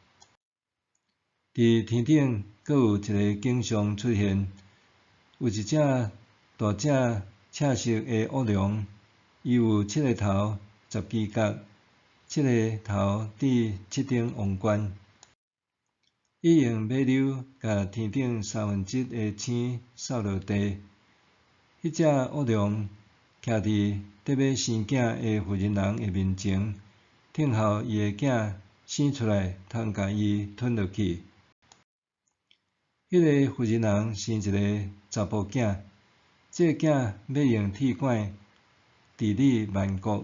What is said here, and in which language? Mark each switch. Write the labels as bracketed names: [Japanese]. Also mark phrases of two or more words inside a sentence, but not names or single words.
[Min Nan Chinese] 伫天顶阁有一个景象出现，有一只大只赤色的恶龙，伊有7个头、10支角，7个头戴7顶王冠。伊用尾溜甲天顶1/3的星扫落地。迄只恶龙徛伫得要生囝的妇人人的面前，等候伊的囝生出来，通甲伊吞落去。迄个妇人人生一个查甫囝，这个囝要用铁管治理万国。